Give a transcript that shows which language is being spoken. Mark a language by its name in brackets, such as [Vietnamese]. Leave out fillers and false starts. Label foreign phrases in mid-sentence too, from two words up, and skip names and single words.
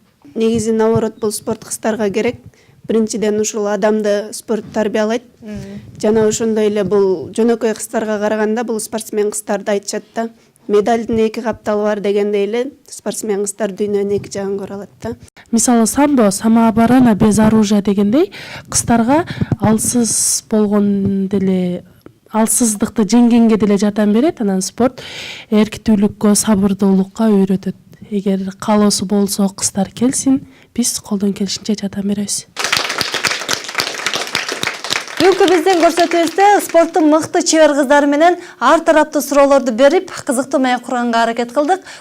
[Kyrgyz] Негизи наоборот бул спорт кыздарга керек. Биринчиден ушул адамды спорт тарбиялайт. Жана ошондой эле бул жөнөкөй кыздарга караганда бул спортсмен кыздарды айтышат да. Медалдын эки капталы бар дегендей эле спортсмен кыздар дүйнөнүн эки жагын көрө алат да. Мисалы самбо, [Russian] самооборона без оружия [Kyrgyz] дегендей кыздарга алсыз болгон деле алсыздыкты жеңгенге деле жардам берет. Анан спорт эркитүүлүккө, сабырдуулукка үйрөтөт. Эгер каалоосу болсо кыздар келсин, биз колдон келишинче жардам беребиз. Бүгүнкү биздин көрсөтүүбүздө спорттун мыкты чебер кыздары менен ар тараптуу суроолорду берип, кызыктуу маек курганга аракет кылдык.